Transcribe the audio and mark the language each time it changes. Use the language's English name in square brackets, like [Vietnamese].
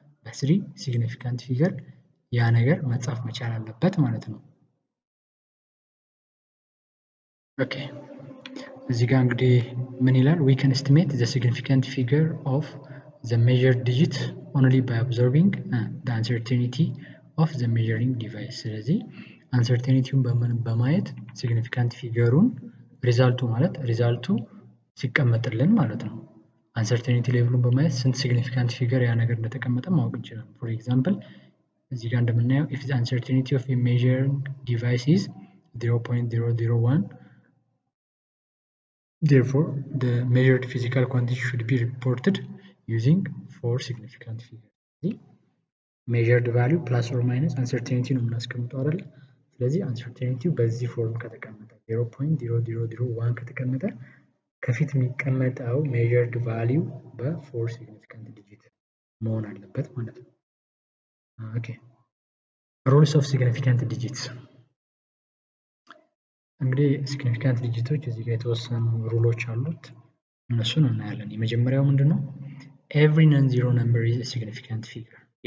[Amharic] በ3 significant figure ያ ነገር መጻፍ መቻል አለበት ማለት ነው። ኦኬ እዚህ ጋር እንግዲህ ምን ይላል? [English] we can estimate the significant figure of the measured digit only by observing the uncertainty of the measuring device. [Amharic] ስለዚህ uncertainty-ውን በማየት significant figure-ውን ሪዛልቱ ማለት ሪዛልቱ ሲቀመጥልን ማለት ነው። uncertainty level-ውን በማየት ስንት significant figure ያ ነገር እንደተቀመጠ ማወቅ እንችላለን። [English] for example [Amharic] እዚህ ጋር እንደምናየው [English] if the uncertainty of a measuring device is 0.001 therefore the measured physical quantity should be reported using 4 significant figures. measured value plus or minus uncertainty [Amharic] ነው የምናስቀምጠው አይደል? ስለዚህ uncertainty በዚህ ፎርም ከተቀመጠ 0.0001 ከተቀመጠ ከፊት የሚቀመጠው measured value በ4 significant digit መሆን አለበት ማለት ነው። ኦኬ [English] rules of significant digits [Amharic] እንግዲህ significant digits እዚህ ጋር የተወሰኑ ሩሎች አሉት እነሱን እናያለን። የመጀመሪያው ምንድነው? [English] every non-zero number is a significant figure.